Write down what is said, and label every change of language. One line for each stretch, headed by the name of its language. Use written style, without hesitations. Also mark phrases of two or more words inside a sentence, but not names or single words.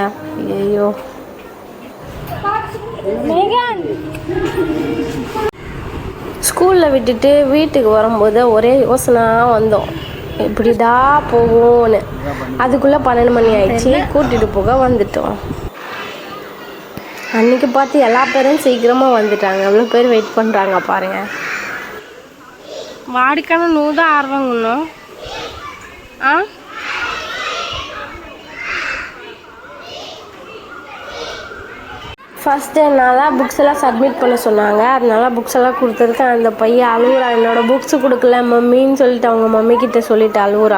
Tamil: ஐயோ ஸ்கூலில் விட்டுட்டு வீட்டுக்கு வரும்போது ஒரே யோசனையாக வந்தோம், இப்படிடா போகும்னு. அதுக்குள்ளே 12 மணி ஆயிடுச்சு, கூட்டிகிட்டு போக வந்துட்டோம். அன்றைக்கி பார்த்து எல்லா பேரும் சீக்கிரமாக வந்துட்டாங்க. எவ்வளோ பேர் வெயிட் பண்ணுறாங்க பாருங்கள்.
Telugu: వాడికన్నా నువ్వు దా ఆర్వంగా ఉన్నావు.
Tamil: ஃபஸ்ட் டேனால புக்ஸ் எல்லாம் சப்மிட் பண்ண சொன்னாங்க. அதனால புக்ஸ் எல்லாம் கொடுத்துருக்கேன். அந்த பையன் அழுகுறான், என்னோட புக்ஸ் கொடுக்கல மம்மின்னு சொல்லிட்டு அவங்க மம்மி கிட்ட சொல்லிட்டு அழுகுறான்.